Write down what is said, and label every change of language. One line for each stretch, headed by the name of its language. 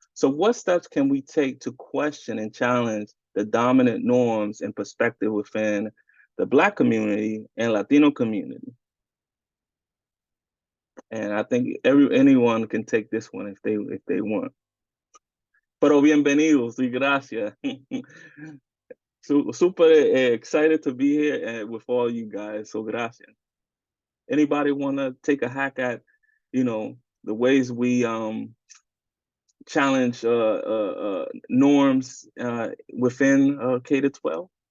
English: So what steps can we take to question and challenge the dominant norms and perspective within the Black community and Latino community? And I think anyone can take this one if they want.
Spanish: Pero bienvenidos y gracias.
English: Super excited to be here with all you guys. So gracias. Anybody want to take a hack at, the ways we challenge norms within K-12?